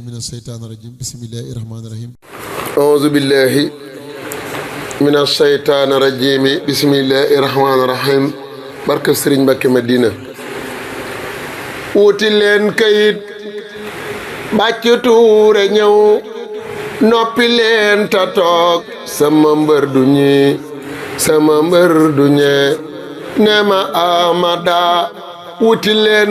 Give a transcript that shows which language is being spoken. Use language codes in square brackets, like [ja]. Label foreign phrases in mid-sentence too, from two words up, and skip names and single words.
[ar] الشيطان الرجيم بسم الله الرحمن الرحيم أعوذ بالله من الشيطان الرجيم بسم الله الرحمن الرحيم [wo] barke Serigne Mbacké Madina wuti leen kayit bàcc tuure ñëw noppi leen ta toog sama mbër du ñi sama mbër du ñee nema amada wuti leen